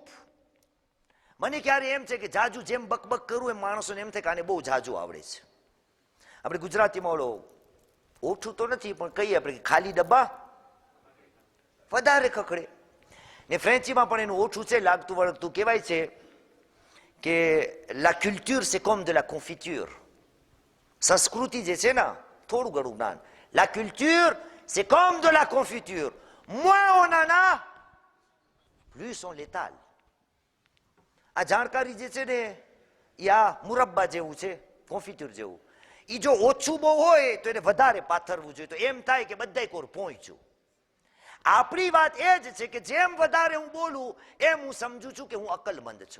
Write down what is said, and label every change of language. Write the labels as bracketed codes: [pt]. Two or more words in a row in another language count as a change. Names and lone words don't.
[gu] મને ક્યારે એમ છે કે જાજુ જેમ બકબક કરું એમ માણસોને એમ થાય કે આને બહુ જાજુ આવડે છે. આપણે ગુજરાતીમાં ઓલો ઓછું તો નથી પણ કહીએ આપણે કે ખાલી ડબ્બા વધારે ખખડે. ને ફ્રેન્ચીમાં પણ એનું ઓછું છે, લાગતું વળગતું કહેવાય છે કે [fr] la culture c'est comme de la confiture. [gu] સંસ્કૃતિ જે છે ને થોડું ઘણું જ્ઞાન. [fr] La culture c'est comme de la confiture. moins on en a plus on l'étale. [gu] આ જાણકારી જે છે ને એ આ મુરબ્બા જેવું છે, કોન્ફિટ્યુર જેવું. એ જો ઓછું બહુ હોય તો એને વધારે પાથરવું જોઈએ, તો એમ થાય કે બધાય કોર પહોંચ્યું. આપણી વાત એ જ છે કે જેમ વધારે હું બોલું એમ હું સમજુ છું કે હું અકલમંદ છું.